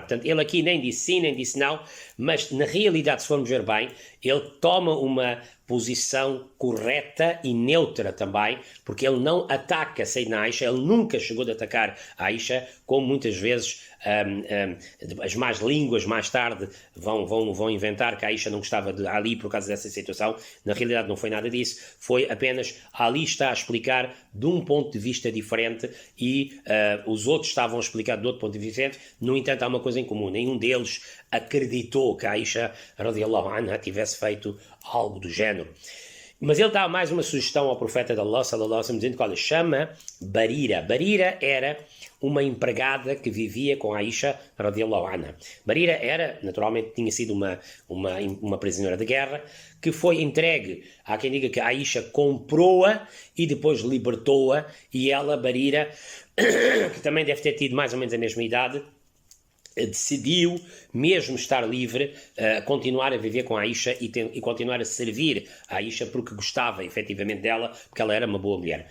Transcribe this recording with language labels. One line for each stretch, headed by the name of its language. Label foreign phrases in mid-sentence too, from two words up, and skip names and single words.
Portuguese: Portanto, ele aqui nem disse sim, nem disse não, mas na realidade, se formos ver bem, ele toma uma posição correta e neutra também, porque ele não ataca Sayyidina Aisha, ele nunca chegou a atacar a Aisha, como muitas vezes as más línguas mais tarde vão inventar que a Aisha não gostava de Ali por causa dessa situação. Na realidade não foi nada disso, foi apenas Ali está a explicar de um ponto de vista diferente e os outros estavam a explicar de outro ponto de vista diferente. No entanto, há uma coisa em comum: nenhum deles acreditou que a Aisha
Arabic: رضي الله عنها
Portuguese: tivesse feito algo do género. Mas ele dá mais uma sugestão ao profeta de Allah,
Arabic: صلى الله عليه وسلم,
Portuguese: dizendo que, olha, chama Barira. Barira era uma empregada que vivia com Aisha
Arabic: رضي الله عنها.
Portuguese: Barira era, naturalmente, tinha sido uma prisioneira de guerra, que foi entregue, há quem diga que Aisha comprou-a e depois libertou-a, e ela, Barira, que também deve ter tido mais ou menos a mesma idade, decidiu, mesmo estar livre, continuar a viver com a Aisha e continuar a servir a Aisha porque gostava efetivamente dela, porque ela era uma boa mulher.